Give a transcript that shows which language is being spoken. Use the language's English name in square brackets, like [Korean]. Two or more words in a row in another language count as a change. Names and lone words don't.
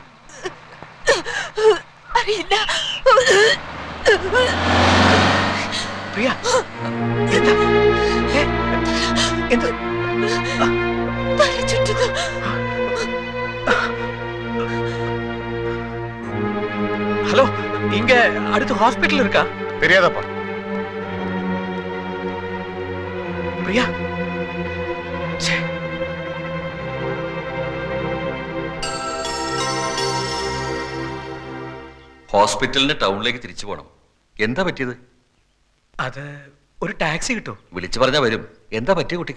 [Malayalam] അറിയില്ല. പ്രിയ, എന്താ? എന്ത്? തല ചുറ്റുന്നു. [Tamil] ஹலோ, இங்க அடுத்து ஹாஸ்பிடல் இருக்கா? தெரியாதப்பா. பிரியா, [Malayalam] ഹോസ്പിറ്റലിന് ടൗണിലേക്ക് തിരിച്ചു പോകണം. എന്താ പറ്റിയത്? അത് ഒരു ടാക്സി കിട്ടോ? വിളിച്ചു പറഞ്ഞാ വരും. എന്താ പറ്റിയ കുട്ടിക്ക്?